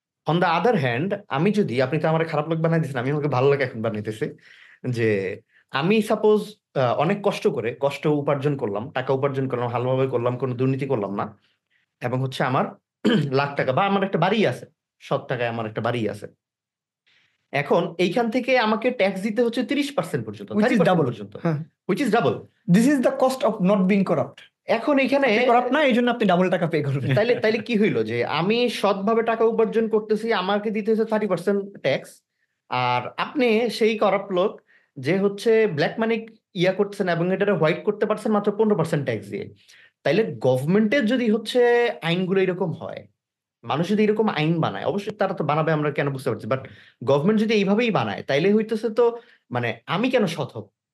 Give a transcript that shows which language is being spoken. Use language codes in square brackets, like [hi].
[bn] On the other hand, আপনি তো আমার খারাপ লোক বানাই দিচ্ছেন, আমি আমাকে ভালো লাগে এখন বানাইতেছি, যে আমি সাপোজ অনেক কষ্ট উপার্জন করলাম, টাকা উপার্জন করলাম, ভালোভাবে করলাম, কোনো দুর্নীতি করলাম না, এবং হচ্ছে আমার লাখ টাকা বা আমার একটা বাড়ি আছে, সৎ টাকায় আমার একটা বাড়ি আছে, এখন এইখান থেকে আমাকে ট্যাক্স দিতে হচ্ছে 30% পর্যন্ত, 30% পর্যন্ত, [en] which is double. This is the cost of not being corrupt. [bn] এখন এখানে করাপ্ট না, এই জন্য আপনি ডাবল টাকা পে করবেন। তাইলে কি হইলো যে আমি সৎভাবে টাকা উপার্জন করতেছি, আমাকে দিতে হচ্ছে 30% ট্যাক্স, আর আপনি সেই করাপ্ট লোক যে হচ্ছে ব্ল্যাক মানি করতেছেন এবং এটা হোয়াইট করতে পারছেন মাত্র 15% ট্যাক্স দিয়ে। তাইলে গভর্নমেন্টের যদি হচ্ছে আইনগুলো এরকম হয়, মানুষ যদি এরকম আইন বানায়, অবশ্যই তারা তো বানাবে, আমরা কেন বুঝতে পারছি, বাট গভর্নমেন্ট যদি এইভাবেই বানায় তাইলে হইতেছে তো মানে আমি কেন সৎ হব?